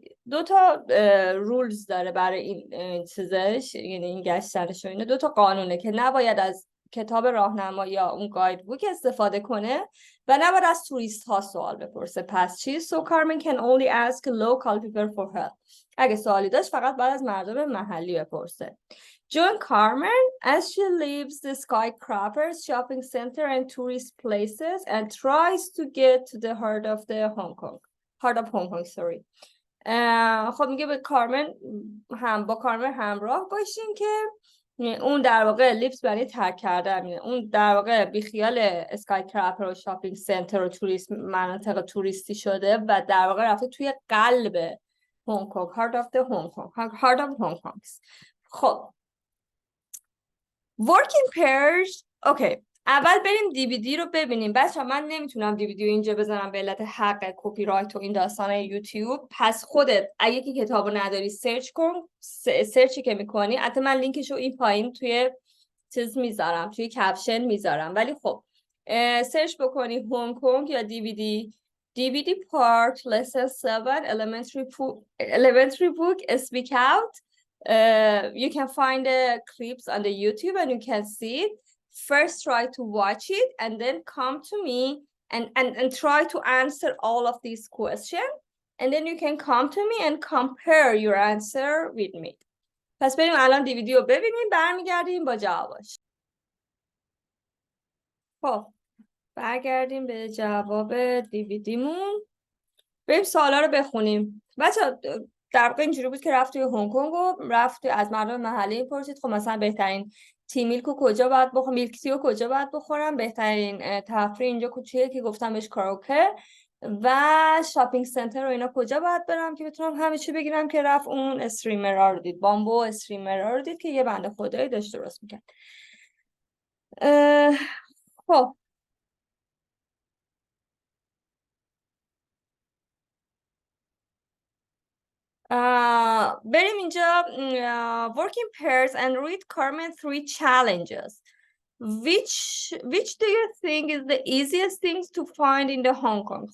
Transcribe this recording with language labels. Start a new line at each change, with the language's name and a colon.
Persian: 2 تا rules داره برای این چیزش، یعنی این گشتنش و اینه. 2 تا قانونه که نباید از کتاب راهنما یا اون گایدبوک استفاده کنه و نباید از توریست ها سوال بپرسه. پس چی؟
English: So Carmen can only ask local people for help.
Persian: اگه سوالی داشت فقط باید از مردم محلی بپرسه.
English: Join Carmen as she leaves the skyscrapers, shopping center and tourist places and tries to get to the heart of Hong Kong. Sorry.
Persian: خب میگه به کارمن با کارمن همراه باشین که اون در واقع لیفت برای ترک کردن میده. اون در واقع بیخیال اسکایکراپر و شاپینگ سنتر و توریست مناطق توریستی شده و در واقع رفته توی قلب هنگ کنگ.
English: Heart of Hong Kong. خب working pairs.
Persian: اوکی، اول بریم DVD رو ببینیم. بچه‌ها من نمیتونم DVD رو اینجا بزنم به علت حق کپی رایت و این داستانای یوتیوب. پس خودت اگه که کتابو نداری سرچ کن. سرچی که میکنی حتی من لینکشو این پایین توی چیز میذارم، توی کپشن میذارم. ولی خب سرچ بکنی هنگ کنگ یا
English: DVD part lesson 7 elementary book speakout. You can find the clips on the YouTube and you can see it. First try to watch it and then come to me and try to answer all of these questions, and then you can come to me and compare your answer with me.
Persian: پس بریم الان DVD رو ببینیم، برمیگردیم با جوابش. خب برگردیم به جواب DVD مون. بریم سوالا رو بخونیم. بچه‌ها در واقع اینجوری بود که رفت توی هنگ کنگ و رفت از مردم محلی پرسید خب مثلا بهترین تی میلک رو کجا باید بخورم، میلک تی رو کجا باید بخورم، بهترین تفریح اینجا کجایه که گفتم بهش کاراوکه، و شاپینگ سنتر رو اینا کجا باید برم که بتونم همه چی بگیرم. که رفت اون استریمر رو دید، بامبو استریمر رو دید که یه بنده خدایی داشت درست میکرد. خب بریم اینجا
English: working pairs and read Carmen 3 challenges. Which do you think is the easiest things to find in the Hong Kong?